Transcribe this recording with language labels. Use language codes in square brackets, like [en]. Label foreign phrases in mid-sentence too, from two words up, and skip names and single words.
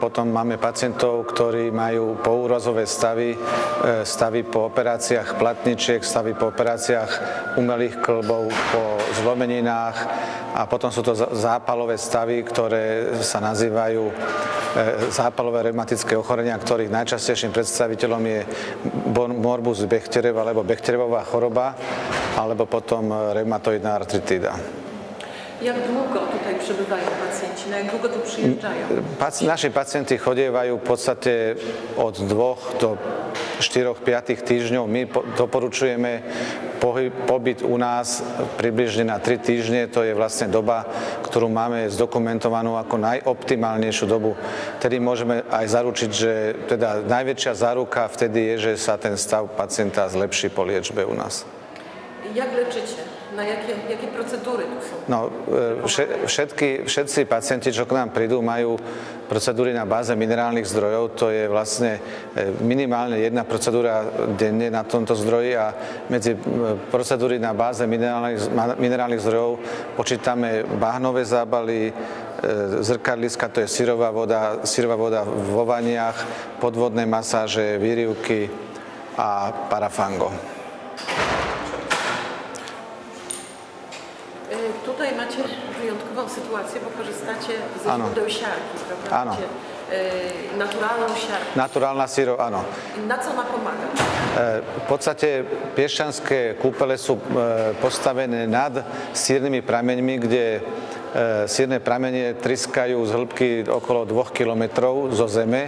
[sk] Potom máme pacientov, ktorí majú poúrazové stavy, stavy po operáciách platničiek, stavy po operáciách umelých kĺbov, po zlomeninách. A potom sú to zápalové stavy, ktoré sa nazývajú zápalové reumatické ochorenia, ktorých najčastejším predstaviteľom je morbus Bechterev alebo Bechterevová choroba, alebo potom reumatoidná artritída. [pl] Jak długo tutaj przebywają pacjenci? Na jak długo tu przyjeżdżają? [sk] Naši pacienti chodievajú v podstate od 2 do 4-5 týždňov. My doporučujeme pobyt u nás približne na 3 týždne. To je vlastne doba, ktorú máme zdokumentovanú ako najoptimálnejšiu dobu. Tedy môžeme aj zaručiť, že teda najväčšia záruka vtedy je, že sa ten stav pacienta zlepší po liečbe u nás. [pl] Jak leczycie? Na jakie procedury tu sú? [sk] No, všetci pacienti, čo k nám prídu, majú procedúry na báze minerálnych zdrojov. To je vlastne minimálne jedna procedúra denne na tomto zdroji a medzi procedúry na báze minerálnych zdrojov počítame bahnové zábaly, zrkadliska, to je syrová voda vo vaniach, podvodné masáže, výrivky a parafango. [pl] Tutaj macie wyjątkową sytuację, bo korzystacie ze źródeł siarki, prawda? [sk] Áno. [pl] Naturalną siarkę. [sk] Naturálna syro, áno. [pl] Na co ona pomáha? [sk] V podstate piešťanské kúpele sú postavené nad sírnymi prameňmi, kde sírne pramene tryskajú z hĺbky okolo 2 kilometrov zo zeme.